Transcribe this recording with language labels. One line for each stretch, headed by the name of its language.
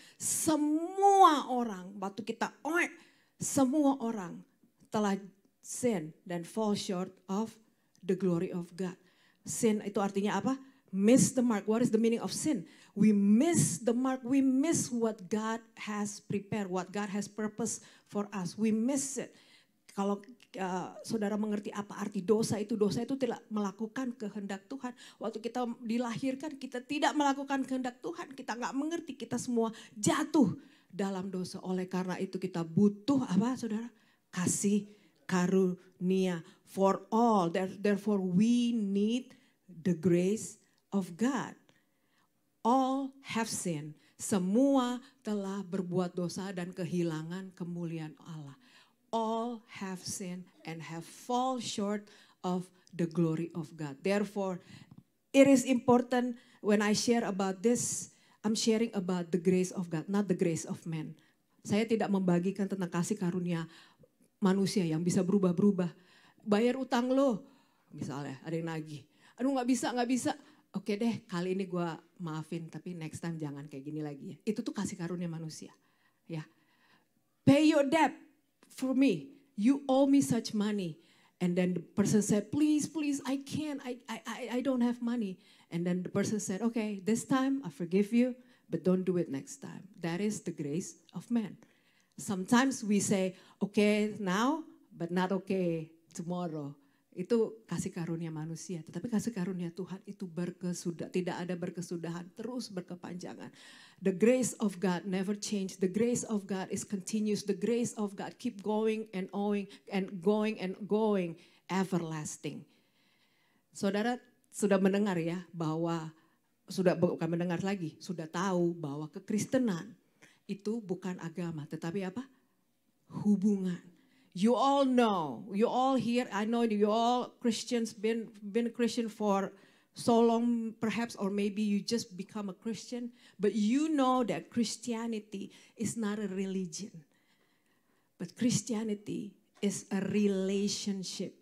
Indonesian: Semua orang, waktu kita semua orang telah sin dan
English: fall short of the glory of God. Sin
Indonesian: itu artinya apa?
English: Miss the mark. What is the meaning of sin? We miss the mark. We miss what God has prepared, what God has purpose for us. We miss it.
Indonesian: Kalau saudara mengerti apa arti dosa itu tidak melakukan kehendak Tuhan. Waktu kita dilahirkan kita tidak melakukan kehendak Tuhan. Kita nggak mengerti, kita semua jatuh dalam dosa. Oleh karena itu kita butuh apa saudara? Kasih karunia
English: for all. Therefore we need the grace of God. All have sinned.
Indonesian: Semua telah berbuat dosa dan kehilangan kemuliaan Allah.
English: All have sinned and have fall short of the glory of God. Therefore, it is important when I share about this, I'm sharing about the grace of God, not the grace of man.
Indonesian: Saya tidak membagikan tentang kasih karunia manusia yang bisa berubah-berubah. Bayar utang lo, misalnya ada yang nagih. Aduh nggak bisa. Oke deh, kali ini gue maafin, tapi next time jangan kayak gini lagi ya. Itu tuh kasih karunia manusia.
English: Ya, pay your debt for me. You owe me such money. And then the person said, please, I can't. I don't have money. And then the person said, okay, this time I forgive you, but don't do it next time. That is the grace of man. Sometimes we say, okay now, but not okay tomorrow.
Indonesian: Itu kasih karunia manusia. Tetapi kasih karunia Tuhan itu tidak ada berkesudahan, terus berkepanjangan.
English: The grace of God never change. The grace of God is continuous. The grace of God keep going and going, everlasting.
Indonesian: Saudara sudah mendengar ya bahwa, bukan mendengar lagi, sudah tahu bahwa kekristenan itu bukan agama, tetapi apa? Hubungan.
English: You all know, you all here, I know you all Christians, been a Christian for so long perhaps, or maybe you just become a Christian, but you know that Christianity is not a religion, but Christianity is a relationship.